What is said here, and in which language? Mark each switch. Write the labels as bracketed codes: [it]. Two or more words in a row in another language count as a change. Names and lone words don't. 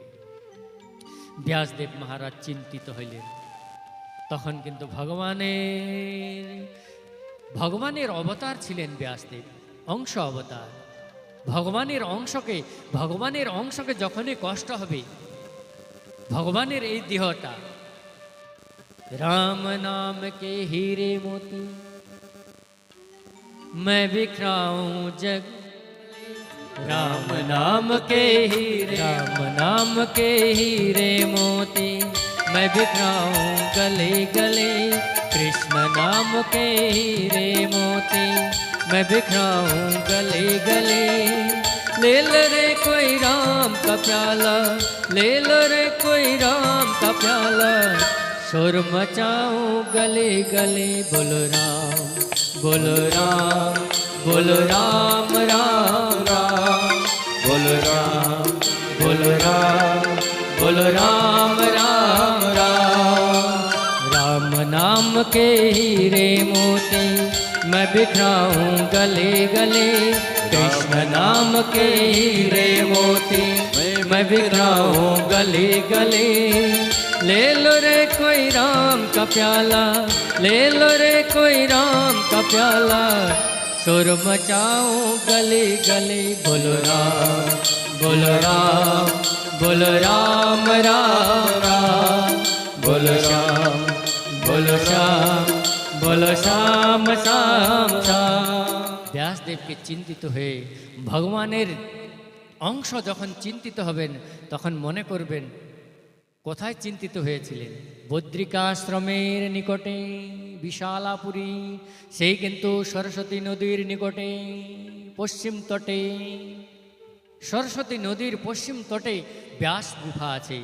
[bn] ব্যাসদেব মহারাজ চিন্তিত হইলেন। তখন কিন্তু ভগবানের অবতার ছিলেন ব্যাসদেব, অংশ অবতার। ভগবানের অংশকে যখনই কষ্ট হবে, ভগবানের এই দেহটা [hi] राम नाम के हीरे मोती मैं बिखराऊं जग, राम नाम के हीरे मोती मैं बिखराऊं गले गले, कृष्ण नाम के हीरे मोती मैं बिखराऊं गले गले। ले लो रे कोई राम का प्याला, ले लो रे कोई राम का प्याला, शोर मचाऊं गले गले। बोलो राम बोलो राम बोलो राम राम राम, बोलो राम बोलो राम बोलो राम राम राम। राम नाम के हीरे मोती मैं बिखराऊं गले गले, कृष्ण नाम के हीरे मोती मैं बिखराऊं गले गले। ले लो रे कोई राम का प्याला, ले लो रे कोई राम का प्याला, शोर मचाओ गले गले। बोलो राम बोलो राम बोलो राम राम राम, बोलो श्याम बोलो श्याम बोलो श्याम श्याम श्याम। [bn] ব্যাসদেবকে চিন্তিত হয়ে ভগবানের অংশ যখন চিন্তিত হবেন তখন মনে করবেন কোথায় চিন্তিত হয়েছিলেন? বদ্রিকাশ্রমের নিকটে বিশালাপুরী, সেই কিন্তু সরস্বতী নদীর নিকটে পশ্চিম তটে, সরস্বতী নদীর পশ্চিম তটে ব্যাস গুফা আছে।